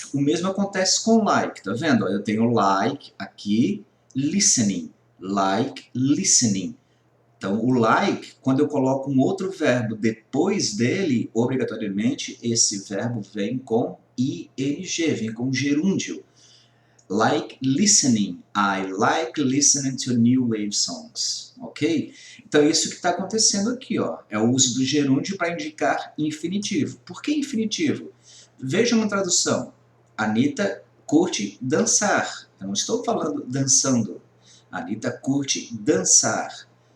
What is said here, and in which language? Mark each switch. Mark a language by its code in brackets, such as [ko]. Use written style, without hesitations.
[pt] O mesmo acontece com like, tá vendo? Eu tenho like aqui, listening, like, listening. Então, o like, quando eu coloco um outro verbo depois dele, obrigatoriamente, esse verbo vem com ing, vem com gerúndio. [en] Like listening. I like listening to new wave songs. Ok? [pt] Então, é isso que está acontecendo aqui, ó. É o uso do gerúndio para indicar infinitivo. Por que infinitivo? Veja uma tradução. Anita curte dançar. Eu não estou falando dançando. Anita curte dançar.